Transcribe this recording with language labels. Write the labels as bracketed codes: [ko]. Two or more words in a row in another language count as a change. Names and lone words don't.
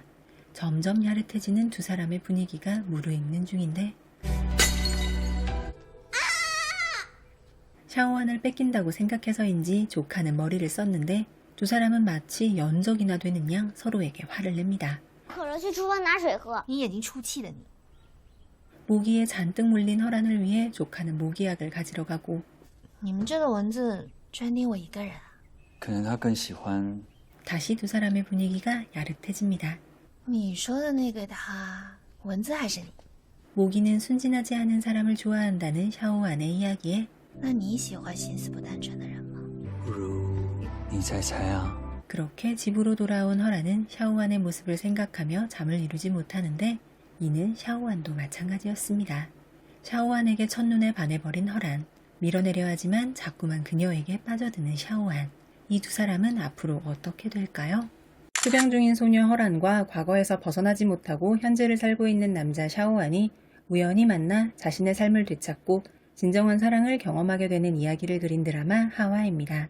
[ko] 점점 야릇해지는 두 사람의 분위기가 무르익는 중인데 샤오완을 뺏긴다고 생각해서인지 조카는 머리를 썼는데 두 사람은 마치 연적이나 되는 양 서로에게 화를 냅니다. [zh] 可乐去厨房拿水喝。你眼睛出气的你。 [ko] 모기에 잔뜩 물린 허란을 위해 조카는 모기약을 가지러 가고 [zh] 你们这个蚊子专叮我一个人啊？可能他更喜欢 [ko] 다시 두 사람의 분위기가 야릇해집니다. [zh] 你说的那个他，蚊子还是你？ [ko] 모기는 순진하지 않은 사람을 좋아한다는 샤오완의 이야기에 [zh] 那你喜欢心思不单纯的人吗？不如你猜猜啊。 [ko] 그렇게 집으로 돌아온 허라는 샤오완의 모습을 생각하며 잠을 이루지 못하는데 이는 샤오완도 마찬가지였습니다. 샤오완에게 첫눈에 반해버린 허란, 밀어내려 하지만 자꾸만 그녀에게 빠져드는 샤오완. 이 두 사람은 앞으로 어떻게 될까요? 수병 중인 소녀 허란과 과거에서 벗어나지 못하고 현재를 살고 있는 남자 샤오완이 우연히 만나 자신의 삶을 되찾고 진정한 사랑을 경험하게 되는 이야기를 그린 드라마 하와입니다.